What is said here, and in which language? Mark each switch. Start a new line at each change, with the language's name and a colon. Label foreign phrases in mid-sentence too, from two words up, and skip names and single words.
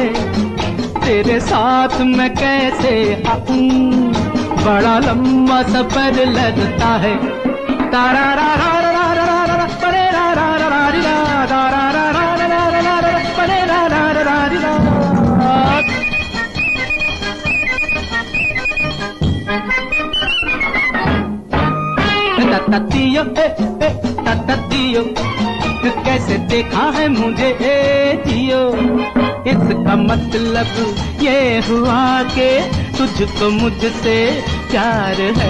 Hindi: तेरे साथ मैं कैसे आऊं, बड़ा लंबा सफर लगता है। तारा रा रा रा रा रा रा रा परे रा रा रा रा री रा, तारा रा रा रा रा रा रा रा परे रा रा रा रा री रा। तततियो तततियो, कैसे देखा है मुझे जियो। इसका मतलब ये हुआ कि तुझको मुझसे प्यार है।